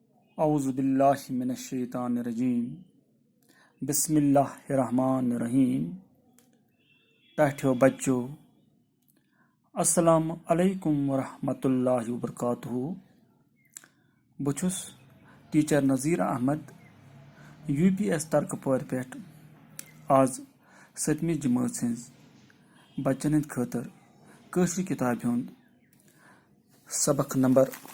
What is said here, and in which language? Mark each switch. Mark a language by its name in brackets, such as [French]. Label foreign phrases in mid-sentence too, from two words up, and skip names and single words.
[Arabic] اعوذ باللہ من الشیطان الرجیم بسم اللہ الرحمن الرحیم [Kashmiri] پیٹھو بچو [Arabic] السلام علیکم ورحمۃ اللہ وبرکاتہ [Kashmiri] بہٕ چھُس ٹیٖچر نذیٖر احمد UPS ترکپور پٮ۪ٹھ آز 7مہِ جمٲژ ہٕنٛز بچن ہٕنٛدِ خٲطرٕ کٲشرِ کِتابہِ ہُنٛد سبق نمبر